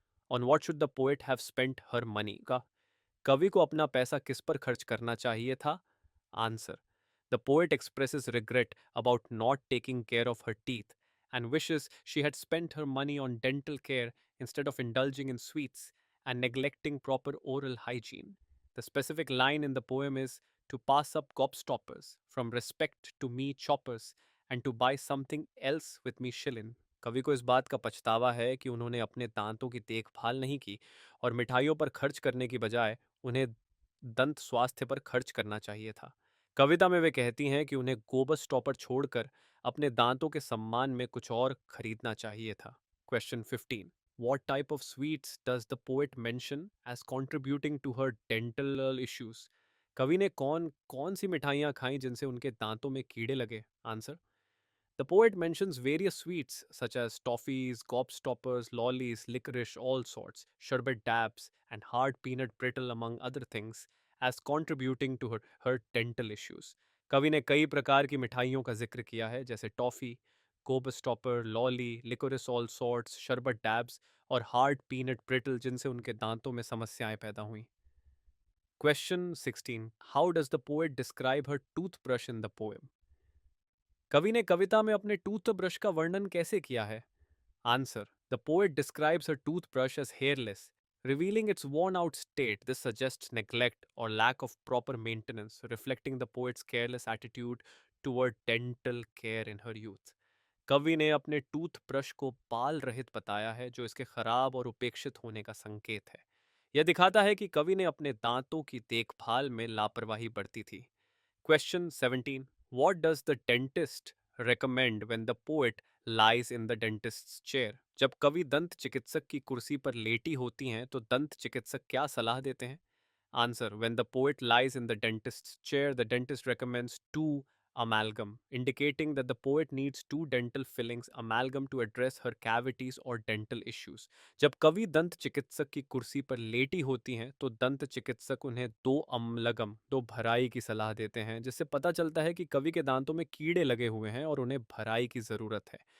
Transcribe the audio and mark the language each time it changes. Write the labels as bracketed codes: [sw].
[en] On what should the poet have spent her money? [hi] का कवि को अपना पैसा किस पर खर्च करना चाहिए था? [en] Answer: the poet expresses regret about not taking care of her teeth and wishes she had spent her money on dental care instead of indulging in sweets and neglecting proper oral hygiene. The specific line in the poem is to pass up gobstoppers, from respect to me choppers, and to buy something else with me shillin. [hi] कवि को इस बात का पछतावा है कि उन्होंने अपने दांतों की देखभाल नहीं की और मिठाइयों पर खर्च करने की बजाय उन्हें दंत स्वास्थ्य पर खर्च करना चाहिए था। कविता में वे कहती हैं कि उन्हें गोबस स्टॉपर छोड़कर अपने दांतों के सम्मान में कुछ और खरीदना चाहिए था। [en] Question 15। What type of sweets does the poet mention as contributing to her dental issues? [hi] कवि ने कौन कौन सी मिठाइयाँ खाई जिनसे उनके दांतों में कीड़े लगे? [en] Answer: The poet mentions various sweets such as toffees, gobstoppers, lollies, licorice, all sorts, sherbet dabs, and hard peanut brittle among other things as contributing to her dental issues. [hi] कवि ने कई प्रकार की मिठाइयों का जिक्र किया है जैसे toffee, गोबस्टॉपर, lolly, liquorice all sorts, शरबत डैब्स और हार्ड पीनट ब्रिटल जिनसे उनके दांतों में समस्याएं पैदा हुई। [en] Question 16। How does the poet describe her toothbrush in the poem? [hi] कवि ने कविता में अपने टूथब्रश का वर्णन कैसे किया है? [en] Answer: the poet describes her toothbrush as hairless, revealing its worn out state. This suggests neglect or lack of proper maintenance, reflecting the poet's careless attitude toward dental care in her youth. [hi] कवि ने अपने toothbrush को बाल रहित बताया है जो इसके खराब और उपेक्षित होने का संकेत है। यह दिखाता है कि कवि ने अपने दांतों की देखभाल में लापरवाही बरती थी। [en] Question 17। What does the dentist recommend when the poet lies in the dentist's chair? [hi] जब कवि दंत चिकित्सक की कुर्सी पर लेटी होती हैं तो दंत चिकित्सक क्या सलाह देते हैं? [en] Answer: When the poet lies in the dentist's chair, the dentist recommends two amalgam, indicating that the poet needs two dental fillings amalgam to address her cavities or dental issues. [hi] जब कवि दंत चिकित्सक की कुर्सी पर लेटी होती हैं तो दंत चिकित्सक उन्हें दो अम्लगम, दो भराई की सलाह देते हैं, जिससे पता चलता है कि कवि के दांतों में कीड़े लगे हुए हैं और उन्हें भराई की जरूरत है।